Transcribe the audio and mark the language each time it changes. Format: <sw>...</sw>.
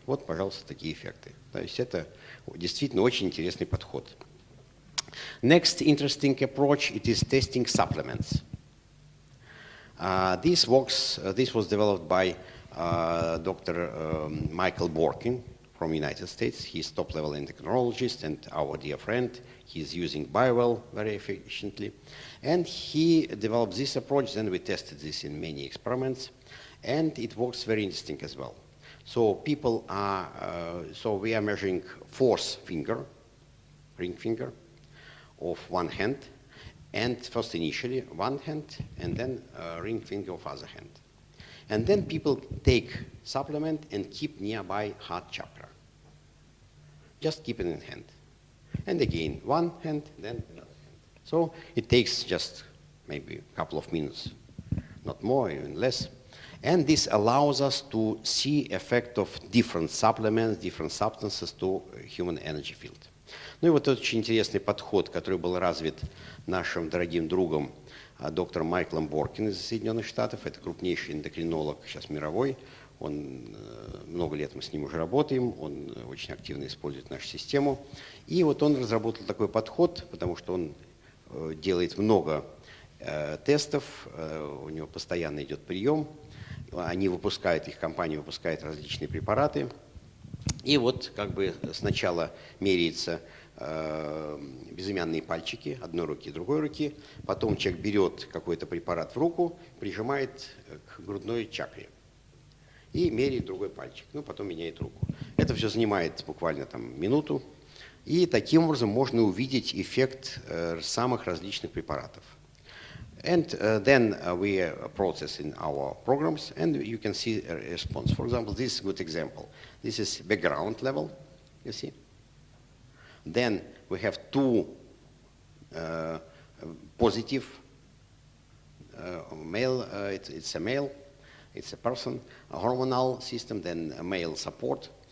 <ru>Вот, пожалуйста, такие эффекты. То есть это действительно очень интересный подход.</ru> <en>Next interesting approach, it is testing supplements. This was developed by Dr. Michael Borkin from United States. He's top-level endocrinologist and our dear friend. He's using Bowell very efficiently. And he developed this approach, then we tested this in many experiments, and it works very interesting as well. So people are, so we are measuring fourth finger, ring finger, of one hand, and first initially one hand, and then ring finger of other hand. And then people take supplement and keep nearby heart chakra. Just keep it in hand. And again, one hand, then another hand. So it takes just maybe a couple of minutes, not more, even less. And this allows us to see effect of different supplements, different substances to human energy field.</en> <ru>Ну и вот очень интересный подход, который был развит нашим дорогим другом, доктором Майклом Боркин из Соединенных Штатов. Это крупнейший эндокринолог сейчас мировой. Он, много лет мы с ним уже работаем, он очень активно использует нашу систему. И вот он разработал такой подход, потому что он делает много тестов, у него постоянно идет прием. Они выпускают, их компания выпускает различные препараты. И вот как бы сначала меряется безымянные пальчики одной руки, другой руки. Потом человек берет какой-то препарат в руку, прижимает к грудной чакре и меряет другой пальчик. Ну, потом меняет руку. Это все занимает буквально там минуту. И таким образом можно увидеть эффект самых различных препаратов.</ru> <en>And then we process in our programs, and you can see a response. For example, this is a good example. This is background level, you see. Then we have two positive male, it's a male, it's a person, a hormonal system, then a male support.</en>